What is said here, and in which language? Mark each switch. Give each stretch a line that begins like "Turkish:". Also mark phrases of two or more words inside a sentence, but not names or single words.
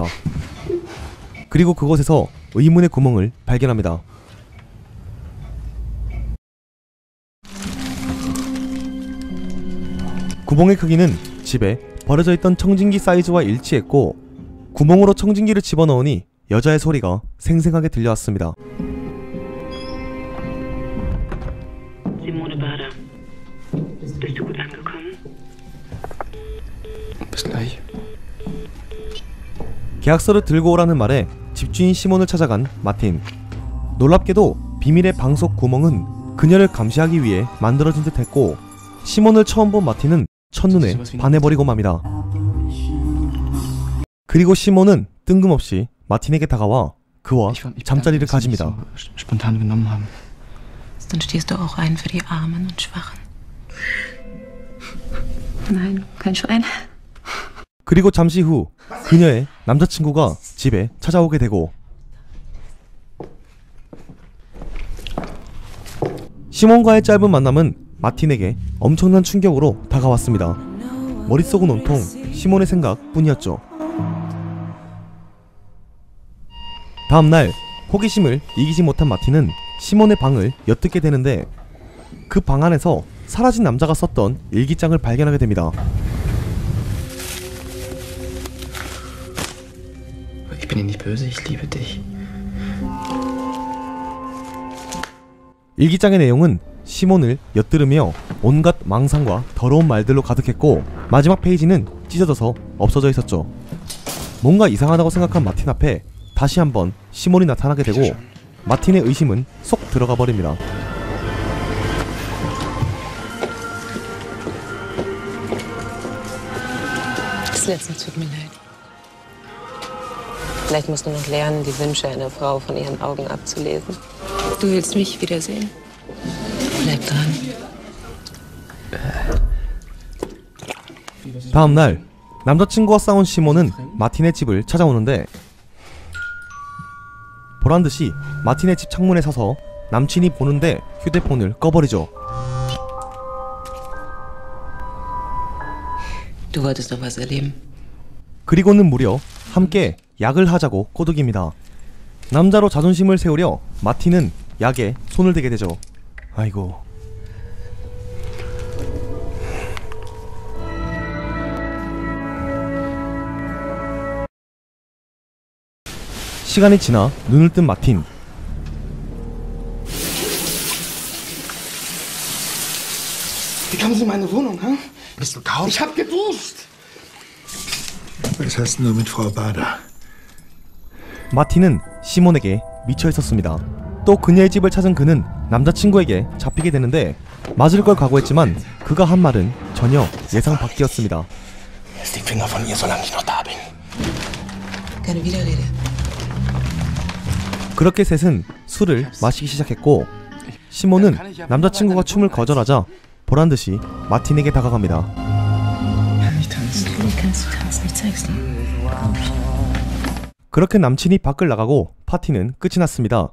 Korean: 그리고 그곳에서 의문의 구멍을 발견합니다. 구멍의 크기는 집에 버려져 있던 청진기 사이즈와 일치했고 구멍으로 청진기를 집어넣으니 여자의 소리가 생생하게 들려왔습니다.
German: Simone Bader, bist du gut angekommen? Bis gleich.
Korean: 계약서를 들고 오라는 말에 집주인 시몬을 찾아간 마틴. 놀랍게도 비밀의 방 속 구멍은 그녀를 감시하기 위해 만들어진 듯 했고 시몬을 처음 본 마틴은 첫눈에 반해버리고 맙니다. 그리고 시몬은 뜬금없이 마틴에게 다가와 그와 잠자리를 가집니다.
German: Dann stehst du auch ein für die Armen und Schwachen. Nein, kein Schwein.
Korean: 그리고 잠시 후 그녀의 남자친구가 집에 찾아오게 되고 시몬과의 짧은 만남은 마틴에게 엄청난 충격으로 다가왔습니다. 머릿속은 온통 시몬의 생각뿐이었죠. 다음날 호기심을 이기지 못한 마틴은 시몬의 방을 엿듣게 되는데 그 방 안에서 사라진 남자가 썼던 일기장을 발견하게 됩니다.
German: Ich bin nicht böse, ich liebe dich.
Korean: 일기장의 내용은 시몬을 엿들으며 온갖 망상과 더러운 말들로 가득했고 마지막 페이지는 찢어져서 없어져 있었죠. 뭔가 이상하다고 생각한 마틴 앞에 다시 한번 시몬이 나타나게 되고 마틴의 의심은 쏙 들어가 버립니다.
German: Das letzte tut mir leid. Vielleicht musst du noch lernen, die Wünsche einer Frau von ihren Augen abzulesen. Du willst mich wiedersehen? Bleib dran.
Korean: 다음날 남자친구와 싸운 시몬은 마틴의 집을 찾아오는데 보란듯이 마틴의 집 창문에 서서 남친이 보는데 휴대폰을 꺼버리죠.
German: Du wolltest noch was erleben.
Korean: 그리고는 무려 함께 약을 하자고 꼬드깁니다. 남자로 자존심을 세우려 마틴은 약에 손을 대게 되죠. 아이고. 시간이 지나 눈을 뜬 마틴.
German: Wie kommen Sie in meine Wohnung, hä? Bist du taub? Ich hab geduscht! Was hast du nur mit Frau Bader?
Korean: 마틴은 시몬에게 미쳐 있었습니다. 또 그녀의 집을 찾은 그는 남자친구에게 잡히게 되는데 맞을 걸 각오했지만 그가 한 말은 전혀 예상 밖이었습니다.
German: Lass die Finger von ihr, solange ich noch da bin. Keine Widerrede.
Korean: 그렇게 셋은 술을 마시기 시작했고 시몬은 남자친구가 춤을 거절하자 보란듯이 마틴에게 다가갑니다. 그렇게 남친이 밖을 나가고 파티는 끝이 났습니다.